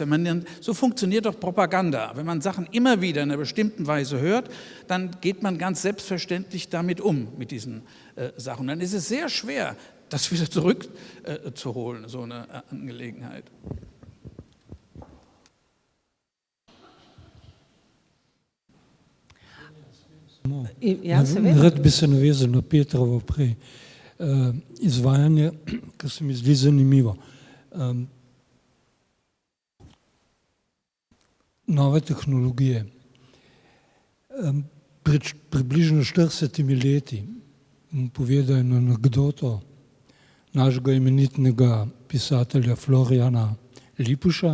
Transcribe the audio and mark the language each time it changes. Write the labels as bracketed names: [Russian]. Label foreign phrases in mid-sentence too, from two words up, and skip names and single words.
[German] Wenn man dann, so funktioniert doch Propaganda. Wenn man Sachen immer wieder in einer bestimmten Weise hört, dann geht man ganz selbstverständlich damit um, mit diesen Sachen. Dann ist es sehr schwer, das wieder zurückzuholen, so eine Angelegenheit. Ja, [Slovenian] seveda. Rad bi se navezal na Petrovo prej izvajanje, kar se mi zdi zanimivo. Nove tehnologije. Pred približno 40 leti povedal eno anekdoto našega imenitnega pisatelja Floriana Lipuša.